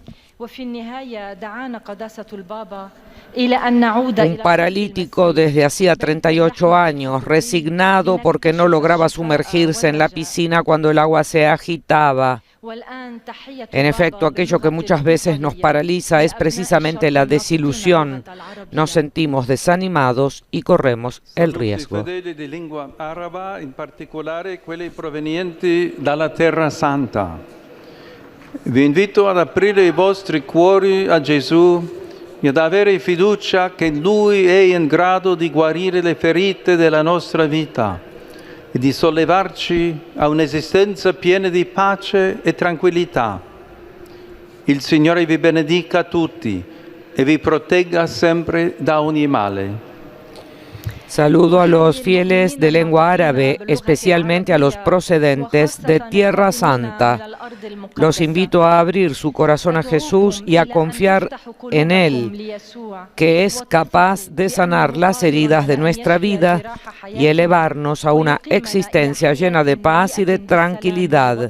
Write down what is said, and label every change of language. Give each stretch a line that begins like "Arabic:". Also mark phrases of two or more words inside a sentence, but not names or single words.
Spanish: Un paralítico desde hacía 38 años, resignado porque no lograba sumergirse en la piscina cuando el agua se agitaba. En efecto, aquello que muchas veces nos paraliza es precisamente la desilusión. Nos sentimos desanimados y corremos el riesgo.
Italian: Fedeli di lingua araba, in particolare quelli provenienti dalla Terra Santa. Vi invito ad aprire i vostri cuori a Gesù e ad avere fiducia che Lui è in grado di guarire le ferite della nostra vita e di sollevarci a un'esistenza piena di pace e tranquillità. Il Signore vi benedica tutti e vi protegga sempre da ogni male.
Spanish: Saludo a los fieles de lengua árabe, especialmente a los procedentes de Tierra Santa. Los invito a abrir su corazón a Jesús y a confiar en Él, que es capaz de sanar las heridas de nuestra vida y elevarnos a una existencia llena de paz y de tranquilidad.